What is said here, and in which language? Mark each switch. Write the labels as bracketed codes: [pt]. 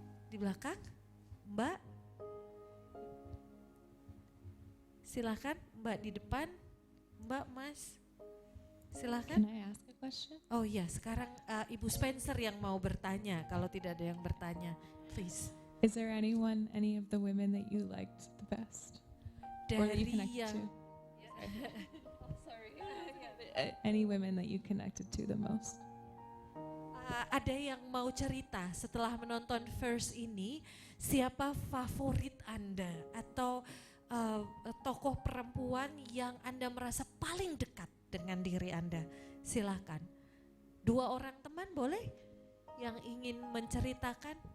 [id] Di belakang, Mbak. Silakan, Mbak di depan, Mbak, Mas. Silakan. [en] Can I ask a question? [id] Oh ya, sekarang Ibu Spencer yang mau bertanya. Kalau tidak ada yang bertanya, please. [en] Is there any of the women that you liked the best? Or that you [id] Dari [en] connected [id] yang [en] to? Any women that you connected to the most? [id] Ada yang mau cerita setelah menonton First ini, siapa favorit Anda atau tokoh perempuan yang Anda merasa paling dekat dengan diri Anda? Silakan. 2 orang teman boleh yang ingin menceritakan?